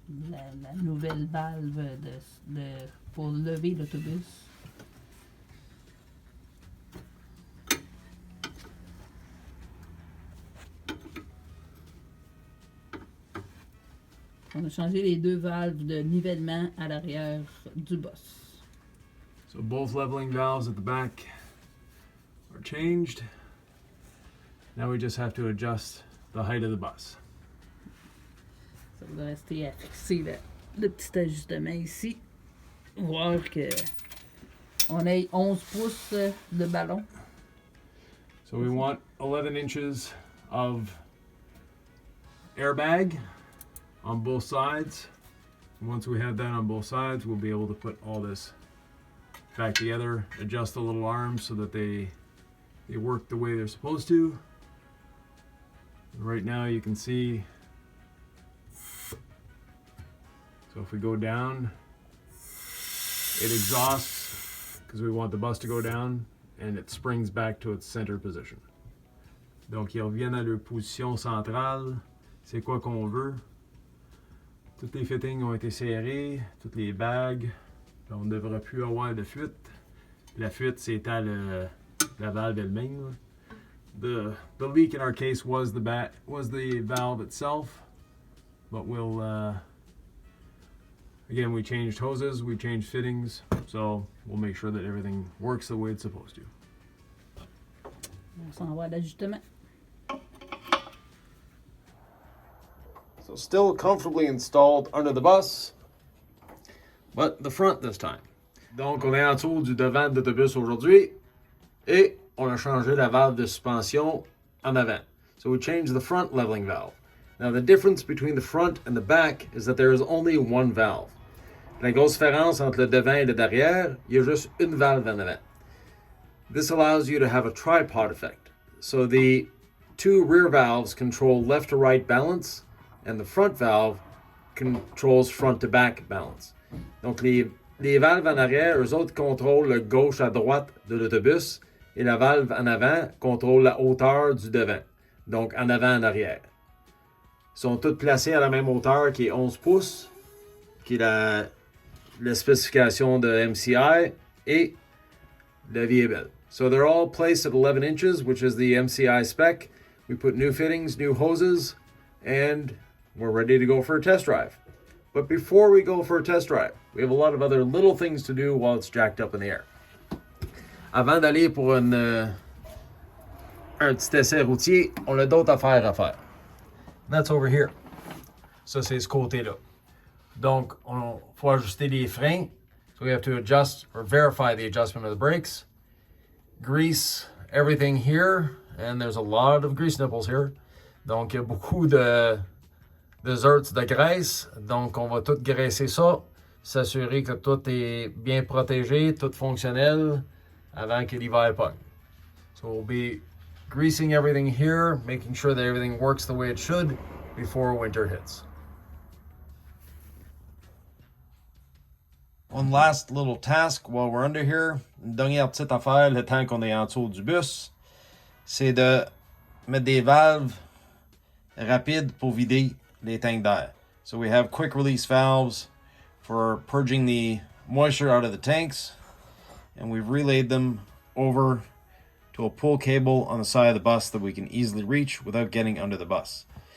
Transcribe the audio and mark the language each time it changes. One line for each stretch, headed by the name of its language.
French: La nouvelle valve pour lever l'autobus. On a changé les deux valves de nivellement à l'arrière du boss.
English: So both leveling valves at the back are changed. Now we just have to adjust the height of the bus.
French: Ça va rester à fixer le petit ajustement ici. Voir que on ait 11 pouces de ballon.
English: So we want 11 inches of airbag on both sides. Once we have that on both sides, we'll be able to put all this back together, adjust the little arms so that they work the way they're supposed to. Right now you can see, so if we go down, it exhausts because we want the bus to go down, and it springs back to its center position.
French: Donc ils reviennent à leur position centrale. C'est quoi qu'on veut. Toutes les fittings ont été serrées, toutes les bagues. On ne devrait plus avoir de fuite. La fuite, c'était la valve elle-même.
English: The leak in our case was the valve itself, but we'll again, we changed hoses, we changed fittings, so we'll make sure that everything works the way it's supposed to.
French: On s'en va à l'ajustement.
English: So still comfortably installed under the bus, but the front this time.
French: Donc on est en dessous du devant de l'autobus aujourd'hui et on a changé la valve de suspension en avant.
English: So we changed the front leveling valve. Now the difference between the front and the back is that there is only one valve.
French: La grosse différence entre le devant et le derrière, il y a juste une valve en avant.
English: This allows you to have a tripod effect. So the two rear valves control left to right balance, and the front valve controls front to back balance.
French: Donc les Les valves en arrière, eux autres contrôlent le gauche à droite de l'autobus et la valve en avant contrôle la hauteur du devant, donc en avant en arrière. Ils sont toutes placées à la même hauteur qui est 11 pouces, qui est la spécification de MCI et le véhicule.
English: So they're all placed at 11 inches, which is the MCI spec. We put new fittings, new hoses, and we're ready to go for a test drive. But before we go for a test drive, we have a lot of other little things to do while it's jacked up in the air.
French: Avant d'aller pour un petit essai routier, on a d'autres affaires à faire.
English: That's over here.
French: Ça, c'est ce côté-là. Donc, il faut ajuster les freins.
English: So we have to adjust or verify the adjustment of the brakes. Grease everything here. And there's a lot of grease nipples here.
French: Donc, il y a beaucoup de zerts de graisse. Donc, on va tout graisser ça. S'assurer que tout est bien protégé, tout fonctionnel avant que l'hiver pogne.
English: So we'll be greasing everything here, making sure that everything works the way it should before winter hits. One last little task while we're under here.
French: Une dernière petite affaire, le temps qu'on est en dessous du bus, c'est de mettre des valves rapides pour vider les tanks d'air.
English: So we have quick release valves for purging the moisture out of the tanks, and we've relayed them over to a pull cable on the side of the bus that we can easily reach without getting under the bus.